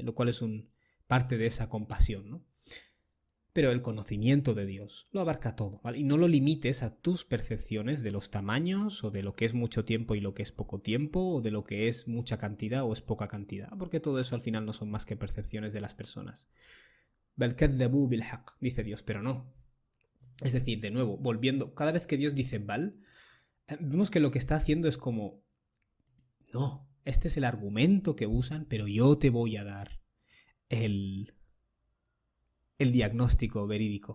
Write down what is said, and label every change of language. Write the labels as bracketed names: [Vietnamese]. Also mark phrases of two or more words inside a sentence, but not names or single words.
[Spanish] Lo cual es parte de esa compasión, ¿no? Pero el conocimiento de Dios lo abarca todo, ¿vale? Y no lo limites a tus percepciones de los tamaños o de lo que es mucho tiempo y lo que es poco tiempo o de lo que es mucha cantidad o es poca cantidad, porque todo eso al final no son más que percepciones de las personas. [Arabic] بل كذبوا بالحق, [Spanish] dice Dios, pero no. Es decir, de nuevo, volviendo, cada vez que Dios dice bal, vemos que lo que está haciendo es como, no, este es el argumento que usan, pero yo te voy a dar el diagnóstico verídico.